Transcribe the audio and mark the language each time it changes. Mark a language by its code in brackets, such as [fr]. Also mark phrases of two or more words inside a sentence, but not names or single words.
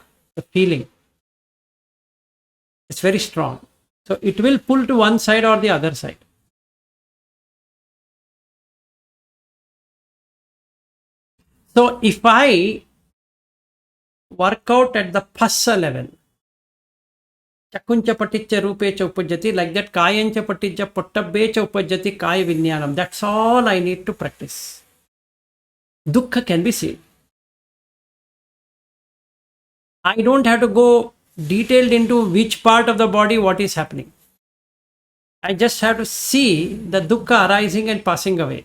[en] The feeling is very strong. So it will pull to one side or the other side. So if I work out at the phassa level, [pi] chakuncha paticca rupecha upajjati, [en] like that [pi] kayancha paticca pottabbecha upajjati kaya vinyanam. [en] That's all I need to practice. Dukkha can be seen. I don't have to go detailed into which part of the body what is happening. I just have to see the dukkha arising and passing away.